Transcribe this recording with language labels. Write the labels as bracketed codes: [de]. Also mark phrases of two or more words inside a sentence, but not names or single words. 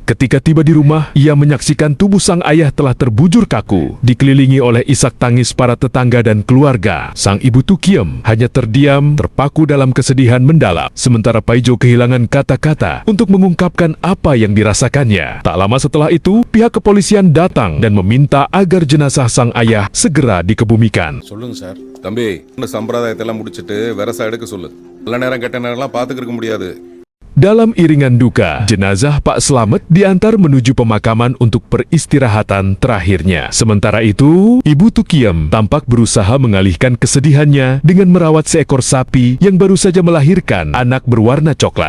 [id] Ketika tiba di rumah, ia menyaksikan tubuh sang ayah telah terbujur kaku, dikelilingi oleh isak tangis para tetangga dan keluarga. Sang ibu Tukiem hanya terdiam, terpaku dalam kesedihan mendalam, sementara Paijo kehilangan kata-kata untuk mengungkapkan apa yang dirasakannya. Tak lama setelah itu, pihak kepolisian datang dan meminta agar jenazah sang ayah segera dikebumikan. [ta] சொல்லுங்க சார். தம்பி, இந்த சம்பிரதாயத்தெல்லாம் முடிச்சிட்டு வெரசா எடுக்க சொல்லு. நல்ல நேரம் கெட்ட நேரம்லாம் பார்த்துக்கிருக்க முடியாது. [id] Dalam iringan duka, jenazah Pak Slamet diantar menuju pemakaman untuk peristirahatan terakhirnya. Sementara itu, Ibu Tukiem tampak berusaha mengalihkan kesedihannya dengan merawat seekor sapi yang baru saja melahirkan anak berwarna coklat.